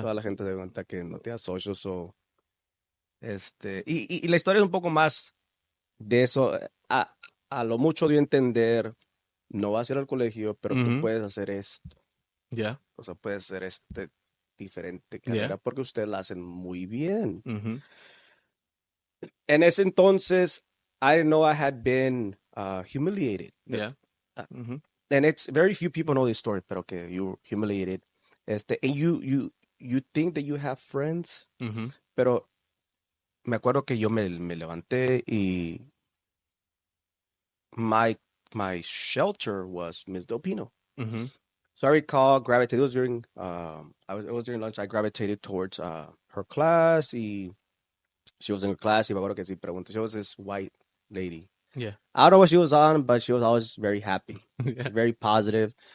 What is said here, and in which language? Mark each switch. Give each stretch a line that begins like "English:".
Spanish: Toda la gente se dio cuenta que no tenía socios o y la historia es un poco más de eso. A lo mucho dio a entender, no vas a ir al colegio, pero tú puedes hacer esto.
English: Yeah,
Spanish: O sea, puedes hacer diferente
English: yeah.
Spanish: carrera porque ustedes la hacen muy bien. Mm-hmm. En ese entonces,
English: I didn't know I had been humiliated. Yeah. Mm-hmm. And it's very few people know this story,
Spanish: pero que
English: you're humiliated. And you think that you have friends, Mm-hmm.
Spanish: pero me acuerdo que yo me levanté y
English: my shelter was Ms. Delpino. Mm-hmm. So I recall gravitated. It was during it was during lunch. I gravitated towards her class. She was in her class.
Spanish: Y me acuerdo que sí preguntó.
English: She was this white lady. Yeah. I don't know what she was on, but she was always very happy, Yeah. very positive.